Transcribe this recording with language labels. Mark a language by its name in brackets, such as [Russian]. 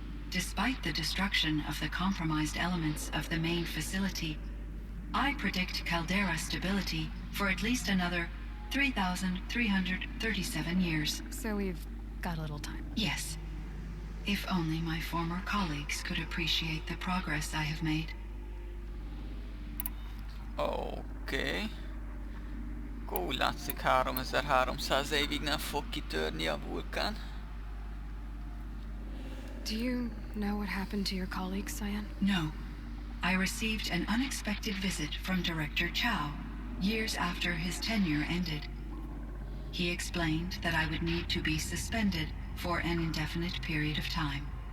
[English] Despite the destruction of the compromised elements of the main facility, I predict caldera stability for at least another 3,337 years. So we've got a little time. Yes. If only my former colleagues could appreciate the progress I have made. [Hungarian] Oké. Akkor úgy látszik 3300 évig nem fog kitörni a vulkán. [English] Do you know what happened to your colleagues, Cyan? No. I received an unexpected visit from Director Chow, years after his tenure ended. He explained that I would need to be suspended for an indefinite period of time.